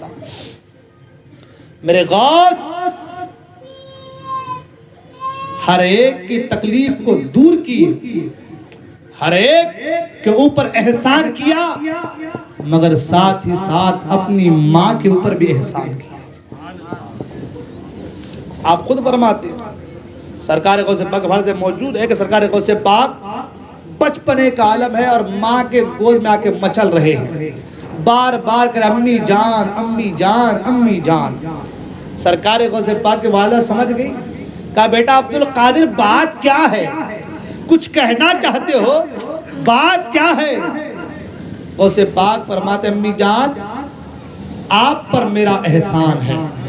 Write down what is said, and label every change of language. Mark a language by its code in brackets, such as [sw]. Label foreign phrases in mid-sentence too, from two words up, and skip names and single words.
[ur] میرے غوث ہر ایک کی تکلیف کو دور کیے، ہر ایک کے اوپر احسان کیا، مگر ساتھ ہی ساتھ اپنی ماں کے اوپر بھی احسان کیا۔ آپ خود فرماتے ہیں، سرکار غوث پاک کے حوالے سے موجود ہے کہ سرکار غوث پاک بچپنے کا عالم ہے اور ماں کے گود میں آ کے مچل رہے ہیں، بار بار کر امی جان امی جان امی جان۔ سرکار غوث پاک کے والدہ سمجھ گئی، کہا بیٹا عبدالقادر بات کیا ہے، کچھ کہنا چاہتے ہو، بات کیا ہے؟ غوث پاک فرماتے امی جان آپ پر میرا احسان ہے۔